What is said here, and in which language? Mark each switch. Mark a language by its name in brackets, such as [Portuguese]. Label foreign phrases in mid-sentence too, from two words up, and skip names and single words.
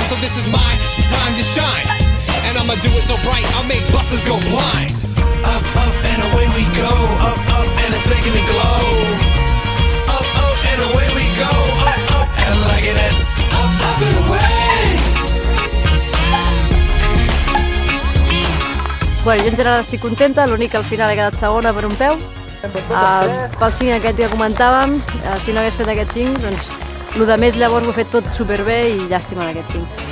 [English] So this is my time to shine, and I'ma do it so bright I'll make busters go blind. Up, up, and away we go. Up, up, and it's making me glow. Up, up, and away we go. Up, up, and I'm liking it. Up, up, and away. [Catalan] Bueno, jo en general estic contenta, l'únic que al final he quedat segona per un peu. Pel 5 aquest que comentàvem, si no hagués fet aquest 5, doncs el de més llavors ho he fet tot superbé i llàstima d'aquest 5.